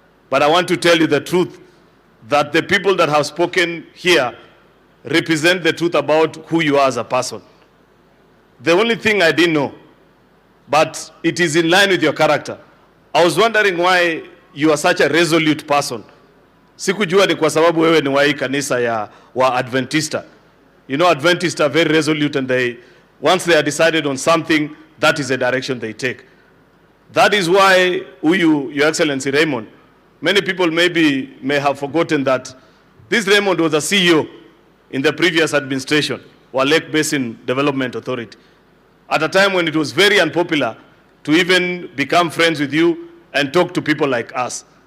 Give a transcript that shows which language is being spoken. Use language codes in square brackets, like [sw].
[en] But I want to tell you the truth, that the people that have spoken here represent the truth about who you are as a person. The only thing I didn't know, but it is in line with your character. I was wondering why you are such a resolute person. [sw] Sikujua ni kwa sababu wewe ni wa hii kanisa ya wa Adventista. [en] You know, Adventists are very resolute, and once they are decided on something, that is the direction they take. That is why Your Excellency Raymond, many people may have forgotten that this Raymond was a CEO in the previous administration, or Lake Basin Development Authority, at a time when it was very unpopular to even become friends with you and talk to people like us.